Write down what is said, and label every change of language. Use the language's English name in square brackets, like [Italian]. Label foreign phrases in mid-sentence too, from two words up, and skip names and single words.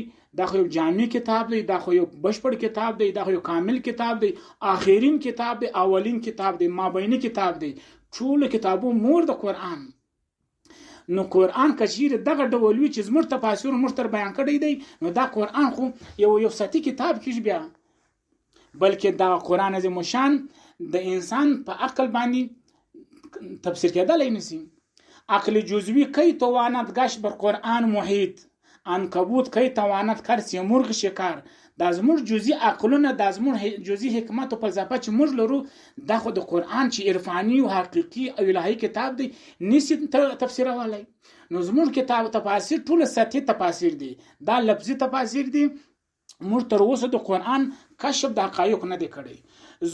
[Pashto] دا خو یو جامع کتاب دی، دا خو یو بشپړ کتاب دی، دا خو یو کامل کتاب دی، آخرین کتاب دی، اولین کتاب دی، مابینی کتاب دی، ټول کتابو مور د قرآن. نو قرآن کچیر دغه ډول وي چې زموږ تفاسیر موږ تر بیان کړی دی، نو دا قرآن خو یو سطحي کتاب کیږي بیا، بلکې دا قرآن عظیم الشان د انسان په عقل باندې تفسیر کېدلی نشي. [Persian] عقل جزوی کی تواند گشت بر قرآن محیط، عنکبوت کی تواند کرد سیمرغ شکار. [Pashto] دا زموږ جزئی عقلونه، دا زموږ جزئی حکمت او فلسفه چې موږ لرو، دا خو د قرآن چې عرفاني او حقیقي او الهي کتاب دی نشي تفسیرولای. نو زموږ کتاب تفاسیر ټول سطحي تفاسیر دي، دا لفظي تفاسیر دي. موږ تر اوسه د قرآن کشف د حقایق نه دی کړی.